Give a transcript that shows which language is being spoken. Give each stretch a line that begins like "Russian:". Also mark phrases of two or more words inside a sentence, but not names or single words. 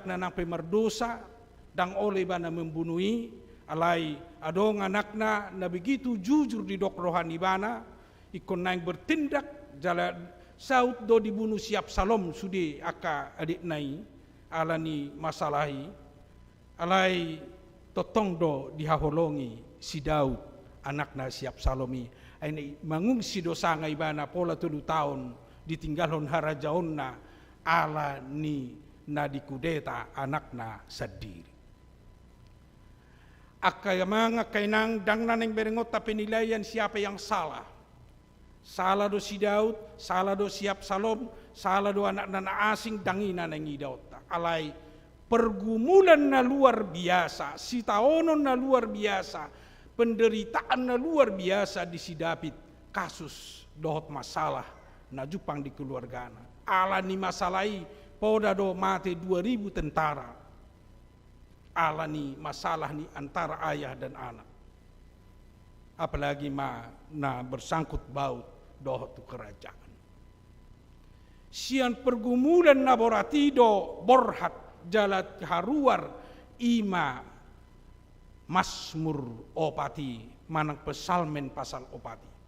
Batak Toba: na nang pemerdosa, dang oleh bana membunuhi, alai adong anak na
Indonesian: begitu jujur
Batak Toba: di dok rohani bana, ikon naing bertindak, jalan saut do dibunuh si Absalom sudi aka adik nai, alani masalahi, alai totong do dihaholongi si Daud, anak na si Absalomi. Ini mangungsi dosa ngai bana pola 7 tahun ditinggalon harajaon na ala ni na dikudeta anak na sendiri. Akay mga kainang dang naneng berengot ta
Indonesian: penilaian siapa yang salah.
Batak Toba: Salah do si Daud, salah do si Absalom, salah do anak na asing dangina nang Daud. Alai pergumulan na
Indonesian: luar biasa,
Batak Toba: sitaonon na
Indonesian: luar biasa,
Batak Toba: penderitaan na
Indonesian: luar biasa
Batak Toba: di si David, kasus dohot masalah na jupang di keluarga na. Ala ni masalai poda do mate 2000 tentara. Ala ni masalah ni
Indonesian: antara ayah dan anak. Apalagi na bersangkut baut
Batak Toba: dohot tu
Indonesian: kerajaan.
Batak Toba: Sian pergumulan na boratido borhat jalat haruar ima Mazmur opati manang pesalmen pasal opati.